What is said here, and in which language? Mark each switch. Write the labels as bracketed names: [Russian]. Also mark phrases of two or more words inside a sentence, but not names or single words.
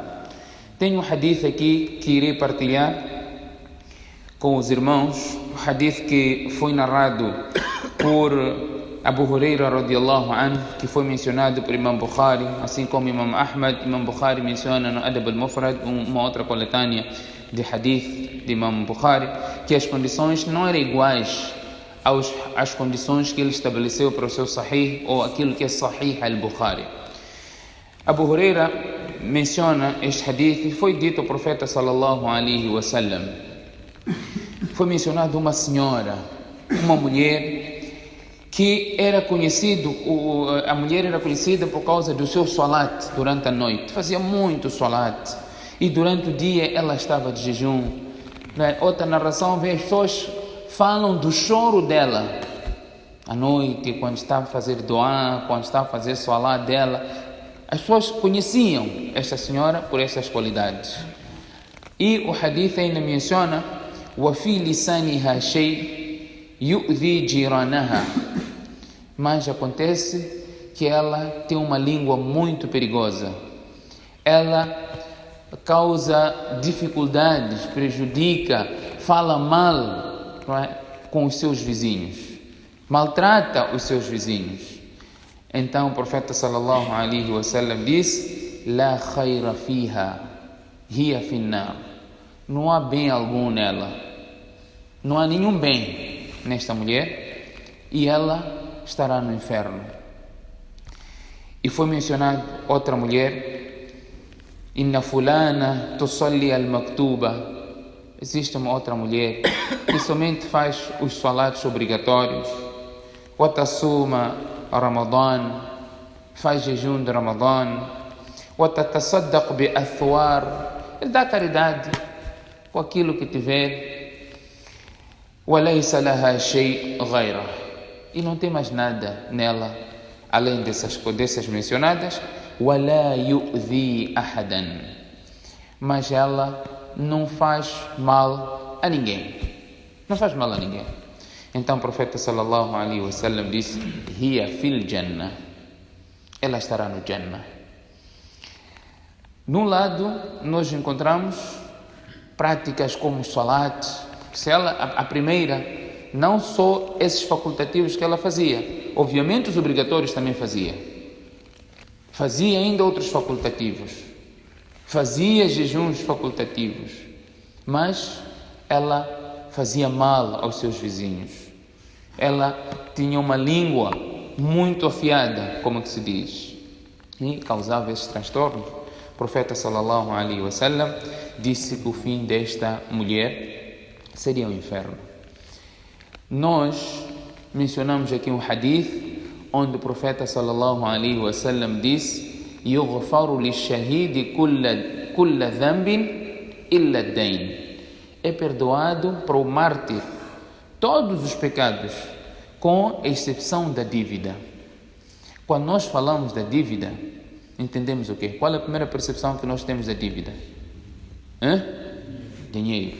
[Portuguese] Tenho um hadith aqui que irei partilhar com os irmãos, o hadith que foi narrado por Abu Hurairah [Arabic] رضي الله عنه, [Portuguese] que foi mencionado por Imam Bukhari, assim como Imam Ahmad. Imam Bukhari menciona no Adab al-Mufrad, uma outra coletânea de hadith de Imam Bukhari, que as condições não eram iguais às condições que ele estabeleceu para o seu Sahih, ou aquilo que é Sahih al-Bukhari. Abu Hurairah menciona este hadith e foi dito ao profeta [Arabic] صلى الله عليه وسلم. [Portuguese] Foi mencionado uma senhora, uma mulher que era conhecida, a mulher era conhecida por causa do seu salat durante a noite, fazia muito salat e durante o dia ela estava de jejum. Outra narração vê as pessoas falam do choro dela à noite, quando estava a fazer doa, quando estava a fazer salat dela. As pessoas conheciam esta senhora por essas qualidades. E o hadith ainda menciona [Arabic] وَفِي لِسَانِهَا شَيْءٍ يُؤْذِي جِيرَانَهَا. [Portuguese] Mas acontece que ela tem uma língua muito perigosa. Ela causa dificuldades, prejudica, fala mal, com os seus vizinhos, maltrata os seus vizinhos. Então o profeta [Arabic] صلى الله عليه وسلم [Portuguese] diz: [Arabic] لا خير فيها، هي في النار. [Portuguese] Não há bem algum nela. Não há nenhum bem nesta mulher e ela estará no inferno. E foi mencionado outra mulher, [Arabic] إن فلانة تصلي المكتوبة. [Portuguese] Existe uma outra mulher que somente faz os salatos obrigatórios, [Arabic] وتصوم رمضان, [Portuguese] faz jejum de Ramadan, [Arabic] وتتصدق بأثوار, [Portuguese] ele dá caridade com aquilo que tiver. [Arabic] وَلَيْسَ لَهَا شَيْءٌ غَيْرَهُ. [Portuguese] E não tem mais nada nela além dessas mencionadas. [Arabic] وَلَا يُؤْذِي أَحَدًا. [Portuguese] Mas ela não faz mal a ninguém. Não faz mal a ninguém. Então o profeta [Arabic] صلى الله عليه وسلم [Portuguese] disse: [Arabic] هي في الجنة. [Portuguese] Ela estará no Jannah. Num lado nós encontramos práticas como o salat. Se ela, a primeira, não só esses facultativos que ela fazia, obviamente os obrigatórios também fazia ainda outros facultativos, fazia jejuns facultativos, mas ela fazia mal aos seus vizinhos. Ela tinha uma língua muito afiada, como que se diz, e causava esses transtornos. O profeta [Arabic] صلى الله عليه وسلم [Portuguese] disse que o fim desta mulher seria o inferno. Nós mencionamos aqui um hadith onde o profeta [Arabic] صلى الله عليه وسلم [Portuguese] disse: [Arabic] "يغفر للشهيد كل ذنب إلا الدين." [Portuguese] É perdoado para o mártir todos os pecados, com exceção da dívida. Quando nós falamos da dívida, entendemos o quê? Qual é a primeira percepção que nós temos da dívida? Dinheiro.